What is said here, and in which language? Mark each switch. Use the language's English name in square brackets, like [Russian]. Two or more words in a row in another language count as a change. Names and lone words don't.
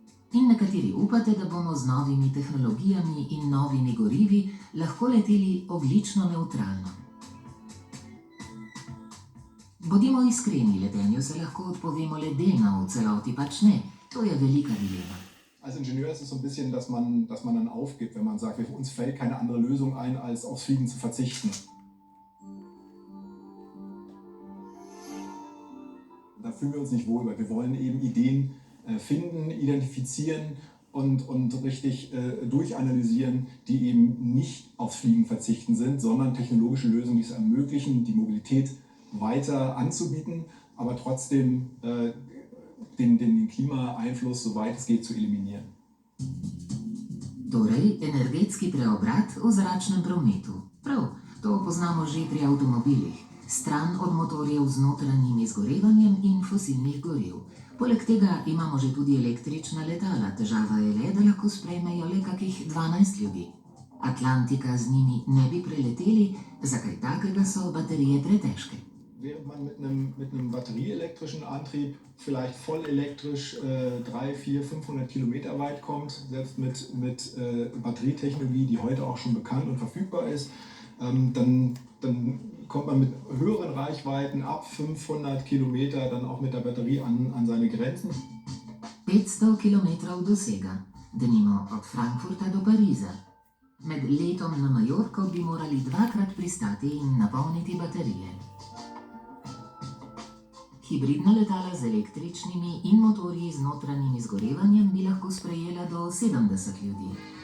[Slovenian] In nekateri upate, da bomo z novimi tehnologijami in novimi gorivi lahko leteli ogljično nevtralno. Bodimo iskreni, letenju se lahko odpovemo le delno, v celoti pač ne. To je velika dilema. [German] Als Ingenieur ist es so ein bisschen, dass man dann aufgibt, wenn man sagt, für uns fällt keine andere Lösung ein, als aufs Fliegen zu verzichten. Da fühlen wir uns nicht wohl, weil wir wollen eben Ideen finden, identifizieren und richtig durchanalysieren, die eben nicht aufs Fliegen verzichten sind, sondern technologische Lösungen, die es ermöglichen, die Mobilität weiter anzubieten, aber trotzdem den Klimaeinfluss, soweit es geht, zu eliminieren. [Slovenian] Torej, energetski preobrat v zračnem prometu. Prav, to poznamo že pri avtomobilih. Stran od motorjev z notranjim izgorevanjem in fosilnih goriv. Poleg tega imamo že tudi električna letala. Težava je le, da lahko sprejmejo le kakih 12 ljudi. Atlantika z njimi ne bi preleteli, zakaj takega so baterije pretežke. [German] Während man mit einem batterieelektrischen Antrieb vielleicht voll elektrisch 300, 400, 500 Kilometer weit kommt, selbst mit Batterietechnologie, die heute auch schon bekannt und verfügbar ist, dann kommt man mit höheren Reichweiten ab 500 Kilometer dann auch mit der Batterie an seine Grenzen. [Slovenian] 500 kilometrov dosega, denimo od Frankfurta do Pariza. Med letom na Majorko bi morali dvakrat pristati in napolniti baterije. Hibridna letala z električnimi in motorji z notranjim izgorevanjem bi lahko sprejela do 70 ljudi.